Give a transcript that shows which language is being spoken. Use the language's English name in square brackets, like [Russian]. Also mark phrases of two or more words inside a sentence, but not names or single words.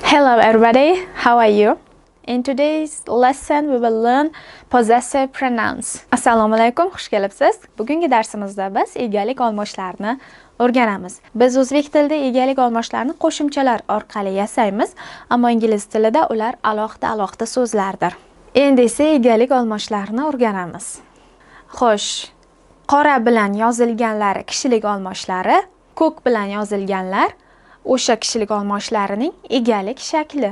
[English] Hello everybody, how are you? In today's lesson we will learn possessive pronouns. [Uzbek] Assalomu alaykum, xush kelibsiz. Bugungi darsimizda biz egalik olmoshlarini o'rganamiz. Biz o'zbek tilida egalik olmoshlarini qo'shimchalar orqali yasaymiz, ammo ingliz tilida ular alohida so'zlardir. Endi esa egalik olmoshlarini o'rganamiz. Xo'sh, qora bilan yozilganlari kishilik olmoshlari, ko'k bilan yozilganlar o'sha kishilik olmoshlarining egalik shakli.